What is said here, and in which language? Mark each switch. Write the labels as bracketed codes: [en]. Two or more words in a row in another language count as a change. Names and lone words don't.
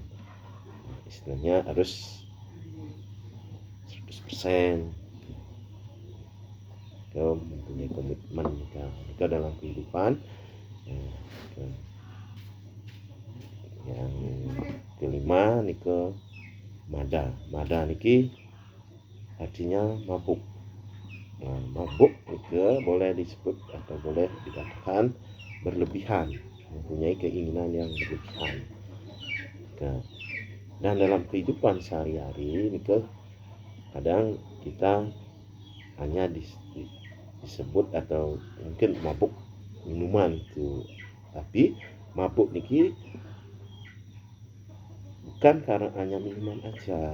[id] Istilahnya harus 100% mempunyai komitmen kita dalam kehidupan. Yang kelima niki mada niki artinya mabuk. Mabuk niki boleh disebut atau boleh dikatakan berlebihan, mempunyai keinginan yang berlebihan. Dan dalam kehidupan sehari-hari niki kadang kita hanya disebut atau mungkin mabuk minuman itu, tapi mabuk niki bukan karena hanya minuman aja.